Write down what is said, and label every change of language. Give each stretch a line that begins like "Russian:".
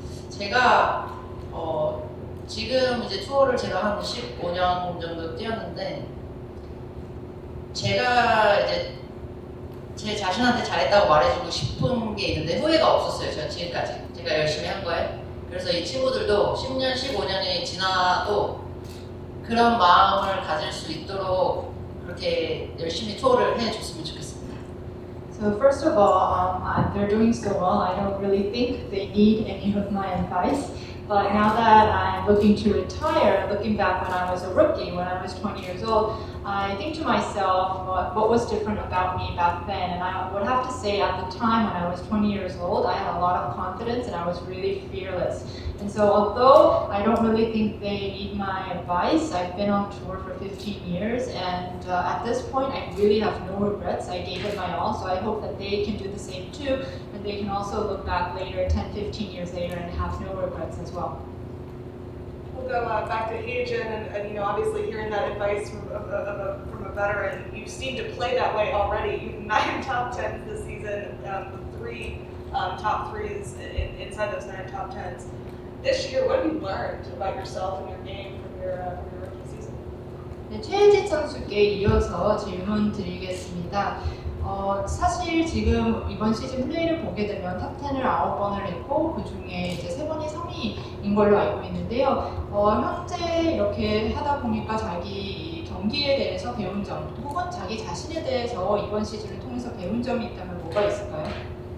Korean: 제가 지금 이제 투어를 제가 한 15년 정도 뛰었는데 제가 이제 제 자신한테 잘했다고 말해주고 싶은 게 있는데 후회가 없었어요. 제가 지금까지 제가 열심히 한 거에. 그래서 이 친구들도 10년, 15년이 지나도 그런 마음을 가질 수 있도록 그렇게 열심히 투어를 해줬으면 좋겠습니다.
English: So first of all, they're doing so well. I don't really think they need any of my advice. But now that I'm looking to retire, looking back when I was a rookie, when I was 20 years old, I think to myself, what was different about me back then? And I would have to say at the time when I was 20 years old, I had a lot of confidence and I was really fearless. And so although I don't really think they need my advice, I've been on tour for 15 years and at this point I really have no regrets. I gave it my all, so I hope that they can do the same too, and they can also look back later, 10, 15 years later, and have no regrets as well. We'll go back to Heijin, and you know, obviously hearing that advice from a veteran, you seem to play that way already. You have 9 top 10s this season, with 3 top 3s inside those 9 top 10s. This year, what have you learned about yourself and your game from your rookie season?
Korean: 네, 최혜진 선수께 이어서 질문 드리겠습니다. 사실 지금 이번 시즌 플레이를 보게 되면 탑10을 9번을 했고 그 중에 이제 3번이 3위인 걸로 알고 있는데요. 현재 이렇게 하다 보니까 자기 경기에 대해서 배운 점 혹은 자기 자신에 대해서 이번 시즌을 통해서 배운 점이 있다면 뭐가 있을까요?